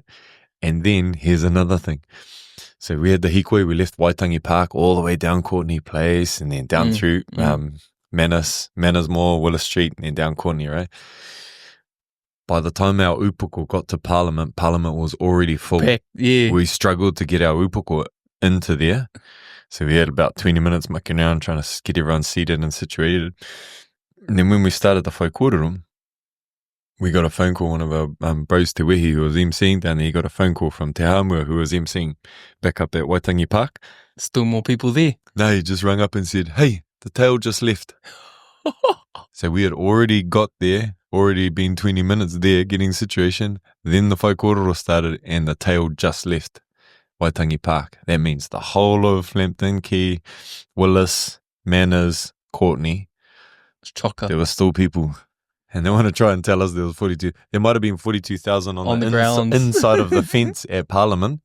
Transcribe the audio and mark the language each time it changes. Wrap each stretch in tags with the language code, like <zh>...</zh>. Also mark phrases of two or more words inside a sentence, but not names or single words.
<en>And then here's another thing. So we had the Hīkoi, we left Waitangi Park all the way down Courtney Place, and then down through Manners Mall, Willis Street, and then down Courtney, right? By the time our upoko got to Parliament was already full. We struggled to get our upoko into there. So we had about 20 minutes mucking around trying to get everyone seated and situated. And then when we started the</en> <mi>whai kōrero,</mi> <en>we got a phone call, one of our bros, Te Wehi, who was emceeing down there. He got a phone call from Te Hamua, who was emceeing back up at Waitangi Park. Still more people there. No, he just rang up and said, hey, the tail just left. So we had already got there, already been 20 minutes there getting situation. Then the</en> <mi>whai kōrero</mi> <en>started and the tail just left Waitangi Park. That means the whole of Lambton Quay, Willis, Manners, Courtney. Chocker. There were still people. And they want to try and tell us there was 42. There might have been 42,000 on the ground inside of the fence at Parliament.</en>